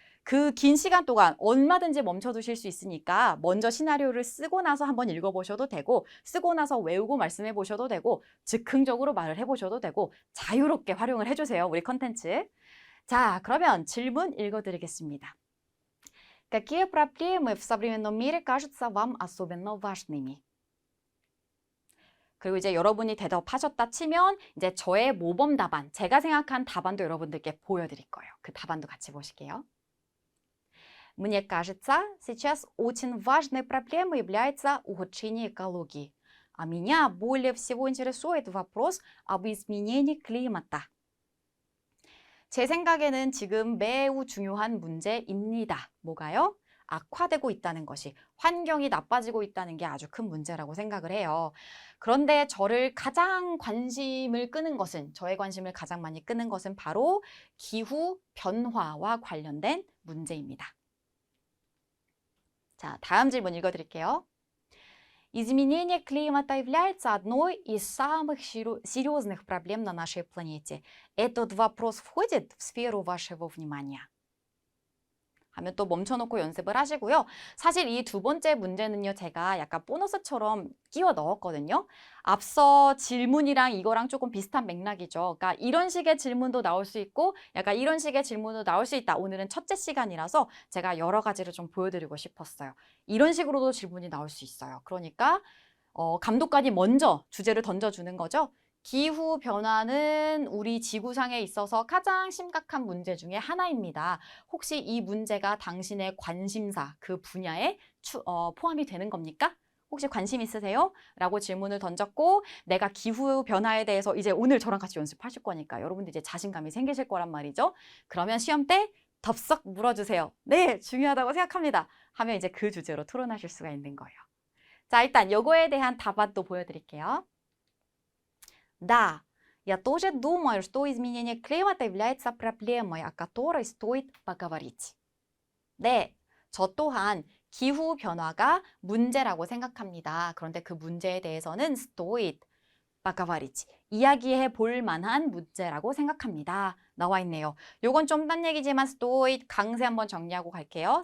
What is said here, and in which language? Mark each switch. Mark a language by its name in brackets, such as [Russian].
[Korean] 그 긴 시간 동안 얼마든지 멈춰두실 수 있으니까 먼저 시나리오를 쓰고 나서 한번 읽어보셔도 되고 쓰고 나서 외우고 말씀해 보셔도 되고 즉흥적으로 말을 해보셔도 되고 자유롭게 활용을 해주세요. 우리 컨텐츠. 자, 그러면 질문 읽어드리겠습니다. [Russian] Какие проблемы в современном мире кажутся вам особенно важными? [Korean] 그리고 이제 여러분이 대답하셨다 치면 이제 저의 모범 답안, 제가 생각한 답안도 여러분들께 보여드릴 거예요. 그 답안도 같이 보실게요. [Russian] Мне кажется, сейчас очень важной проблемой является ухудшение экологии. А меня более всего интересует вопрос об изменении климата. [Korean] 제 생각에는 지금 매우 중요한 문제입니다. 뭐가요? 악화되고 있다는 것이, 환경이 나빠지고 있다는 게 아주 큰 문제라고 생각을 해요. 그런데 저를 가장 관심을 끄는 것은, 저의 관심을 가장 많이 끄는 것은 바로 기후 변화와 관련된 문제입니다. 자, 다음 질문 읽어드릴게요. [Russian] Изменение климата является одной из самых серьезных проблем на нашей планете. Этот вопрос входит в сферу вашего внимания. [Korean] 하면 또 멈춰놓고 연습을 하시고요. 사실 이 두 번째 문제는요. 제가 약간 보너스처럼 끼워 넣었거든요. 앞서 질문이랑 이거랑 조금 비슷한 맥락이죠. 그러니까 이런 식의 질문도 나올 수 있고 약간 이런 식의 질문도 나올 수 있다. 오늘은 첫째 시간이라서 제가 여러 가지를 좀 보여드리고 싶었어요. 이런 식으로도 질문이 나올 수 있어요. 그러니까 감독관이 먼저 주제를 던져주는 거죠. 기후 변화는 우리 지구상에 있어서 가장 심각한 문제 중에 하나입니다. 혹시 이 문제가 당신의 관심사, 그 분야에 포함이 되는 겁니까? 혹시 관심 있으세요? 라고 질문을 던졌고 내가 기후 변화에 대해서 이제 오늘 저랑 같이 연습하실 거니까 여러분들 이제 자신감이 생기실 거란 말이죠. 그러면 시험 때 덥석 물어주세요. 네, 중요하다고 생각합니다. 하면 이제 그 주제로 토론하실 수가 있는 거예요. 자, 일단 요거에 대한 답안도 보여드릴게요. [Russian] Да, я тоже думаю, что изменение климата является проблемой, о которой стоит поговорить. [Korean] 네, 저 또한 기후 변화가 문제라고 생각합니다. 그런데 그 문제에 대해서는 [Russian] stoit, поговорить, [Korean] 이야기해 볼 만한 문제라고 생각합니다. 나와 있네요. 요건 좀 딴 얘기지만 stoit 강세 한번 정리하고 갈게요.